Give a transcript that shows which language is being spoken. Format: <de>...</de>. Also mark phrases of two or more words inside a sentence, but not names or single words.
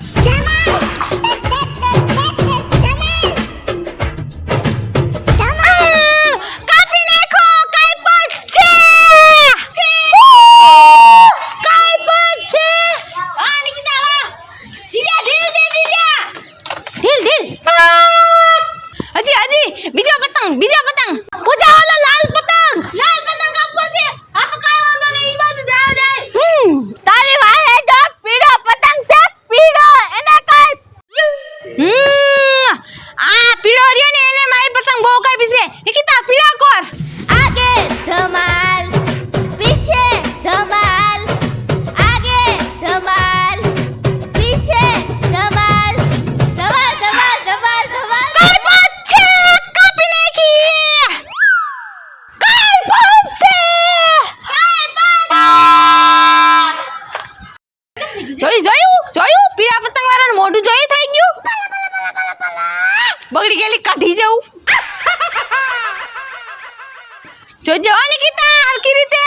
<gu>કાપી નાખો કાઈ પણ છે હા નિકિતા વા ઢીલ હજી બીજો પતંગ પૂજા ઓલો લાલ પતંગ કાપવો છે આ તો કાઈ વાંધો નહીં ઈ બાજુ જાવ જાય તારી વાહે જો પીળો પતંગ છે પીળો એને કાઈ આ પીળો રહ્યો ને એને મારી પતંગ બહુ કાપી છે નિકિતા પીળા કોર</gu> <hi>आगे धमाल पीछे धमाल आगे धमाल पीछे धमाल धमाल धमाल धमाल धमाल</hi> <gu>કાઈ પણ છે કાપી નાખી કાઈ પણ છે જોયું પીળા પતંગ વાળાનું મોઢું જોઈ થઈ ગયું બગડી ગયેલી કાઢી જવું જોજો નિકિતા હરકી રીતે</gu>